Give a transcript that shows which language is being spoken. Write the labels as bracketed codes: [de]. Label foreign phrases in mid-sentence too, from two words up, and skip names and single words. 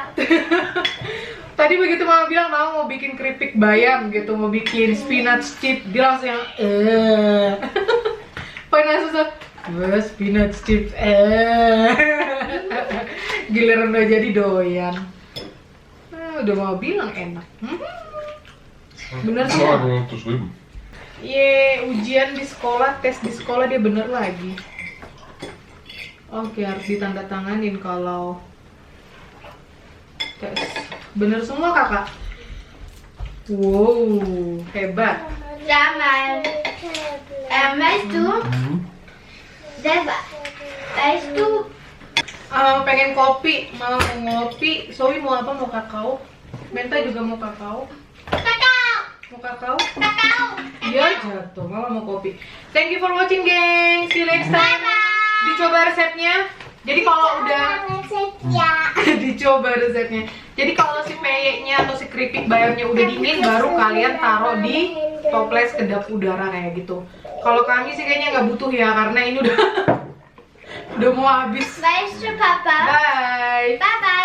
[id] Tadi begitu mama bilang mau bikin keripik bayam gitu, mau bikin [en] spinach chip, [id] dia langsung yang panas susah. [en] Spinach chip [id] giliran udah jadi doyan. Udah mau bilang enak. Bener sih. [de] Ja, aber unterschrieben. [id] Ujian di sekolah, tes di sekolah dia bener lagi. Oke, harus ditandatanganin kalau tes. Bener semua kakak. Wow, hebat. [de] Damals, weißt du, weißt du, [id] Pengen kopi, mau ngopi. Zoe mau apa? Mau kakao. Menta juga mau kakao. kakao, Mau kakao? kakao. Iya jatuh, mama mau kopi. [en] Thank you for watching, geng. See you next time. [id] Dicoba resepnya. Jadi kalau udah dicoba resepnya. Jadi kalau si peyeknya atau si keripik bayamnya udah dingin, baru kalian taruh di toples kedap udara kayak gitu. Kalau kami sih kayaknya nggak butuh ya, karena ini udah udah mau habis. [de] Weißt du, Papa? Bye. Papa,